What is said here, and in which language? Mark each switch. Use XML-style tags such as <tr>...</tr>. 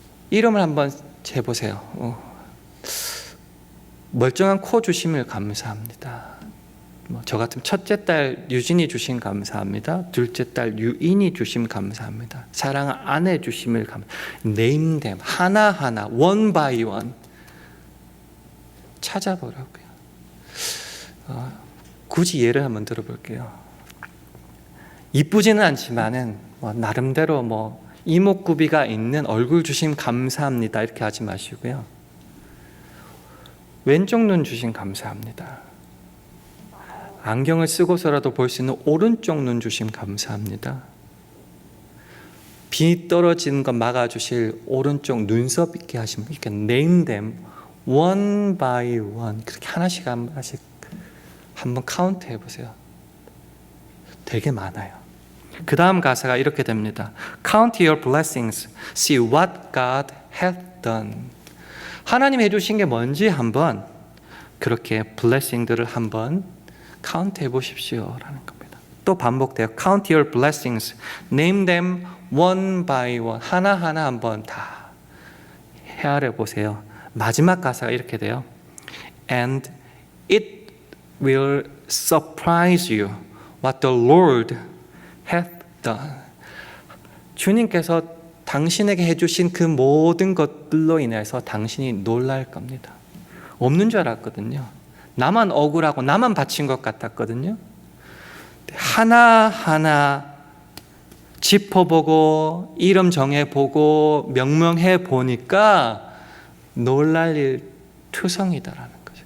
<ko>이름을 한번 재보세요. 멀쩡한 코 주심을 감사합니다. 저 같으면 첫째 딸 유진이 주심 감사합니다. 둘째 딸 유인이 주심 감사합니다. 사랑하는 아내 주심을 감사합니다.</ko> <en>Name them</en> <ko>하나하나</ko> <en>one by one</en> <ko>찾아보라고요. 굳이 예를 한번 들어볼게요. 이쁘지는 않지만은 나름대로 이목구비가 있는 얼굴 주심 감사합니다 이렇게 하지 마시고요. 왼쪽 눈 주심 감사합니다. 안경을 쓰고서라도 볼 수 있는 오른쪽 눈 주심 감사합니다. 비 떨어지는 거 막아주실 오른쪽 눈썹 있게 하시면 이렇게</ko> <en>name them one by one</en> <ko>그렇게 하나씩 한번 카운트 해보세요. 되게 많아요. 그 다음 가사가 이렇게 됩니다.</ko> <en>Count your blessings, see what God hath done.</en> <ko>하나님이 해주신 게 뭔지 한번 그렇게 블레싱들을 한번 카운트 해보십시오 라는 겁니다. 또 반복돼요.</ko> <en>Count your blessings, name them one by one.</en> <ko>하나하나 한번 다 헤아려 보세요. 마지막 가사가 이렇게 돼요.</ko> <en>And it will surprise you what the Lord hath done.</en> <ko>주님께서 당신에게 해주신 그 모든 것들로 인해서 당신이 놀랄 겁니다. 없는 줄 알았거든요. 나만 억울하고 나만 바친 것 같았거든요. 하나하나 짚어보고 이름 정해보고 명명해 보니까 놀랄 일 투성이다라는 거죠.</ko>